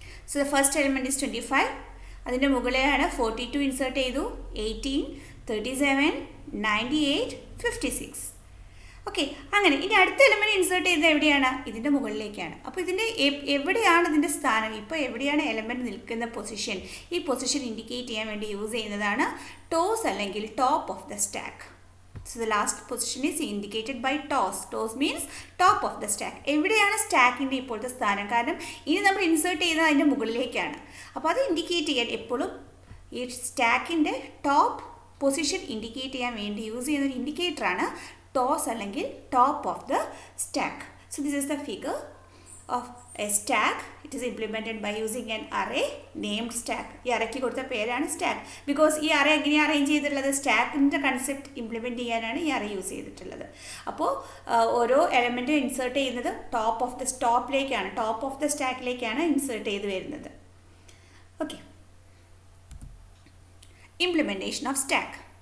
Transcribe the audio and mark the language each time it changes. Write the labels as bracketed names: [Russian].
[English] So the first element is 25. [Malayalam] അതിൻ്റെ മുകളിലാണ് 42 insert ചെയ്തു, 18, 37, 98, 56. ഓക്കെ, അങ്ങനെ ഇനി അടുത്ത എലിമെൻറ്റ് ഇൻസേർട്ട് ചെയ്തത് എവിടെയാണ്? ഇതിൻ്റെ മുകളിലേക്കാണ്. അപ്പോൾ ഇതിൻ്റെ എവിടെയാണ് ഇതിൻ്റെ സ്ഥാനം, ഇപ്പോൾ എവിടെയാണ് എലിമെൻറ്റ് നിൽക്കുന്ന പൊസിഷൻ, ഈ പൊസിഷൻ ഇൻഡിക്കേറ്റ് ചെയ്യാൻ വേണ്ടി യൂസ് ചെയ്യുന്നതാണ് ടോസ് അല്ലെങ്കിൽ top of the stack. [English] So the last position is indicated by toss. Toss means top of the stack. [Malayalam] എവിടെയാണ് സ്റ്റാക്കിൻ്റെ ഇപ്പോഴത്തെ സ്ഥാനം? കാരണം ഇനി നമ്മൾ ഇൻസേർട്ട് ചെയ്യുന്നത് അതിൻ്റെ മുകളിലേക്കാണ്. അപ്പോൾ അത് ഇൻഡിക്കേറ്റ് ചെയ്യാൻ എപ്പോഴും ഈ സ്റ്റാക്കിൻ്റെ ടോപ്പ് പൊസിഷൻ ഇൻഡിക്കേറ്റ് ചെയ്യാൻ വേണ്ടി യൂസ് ചെയ്യുന്ന ഒരു ഇൻഡിക്കേറ്ററാണ് ടോസ് അല്ലെങ്കിൽ top of the stack. [English] So this is the figure of a stack. It is implemented by using an array named stack. [Malayalam] ഈ അറയ്ക്ക് കൊടുത്ത പേരാണ് സ്റ്റാക്ക്. ബിക്കോസ് ഈ അറേ എങ്ങനെയാണ് അറേഞ്ച് ചെയ്തിട്ടുള്ളത്? സ്റ്റാക്കിൻ്റെ കൺസെപ്റ്റ് ഇംപ്ലിമെൻറ്റ് ചെയ്യാനാണ് ഈ അറേ യൂസ് ചെയ്തിട്ടുള്ളത്. അപ്പോൾ ഓരോ എലമെൻറ്റും ഇൻസേർട്ട് ചെയ്യുന്നത് ടോപ്പ് ഓഫ് ദ സ്റ്റാക്കിലേക്കാണ് ഇൻസേർട്ട് ചെയ്ത് വരുന്നത്. [English] Okay, implementation of stack.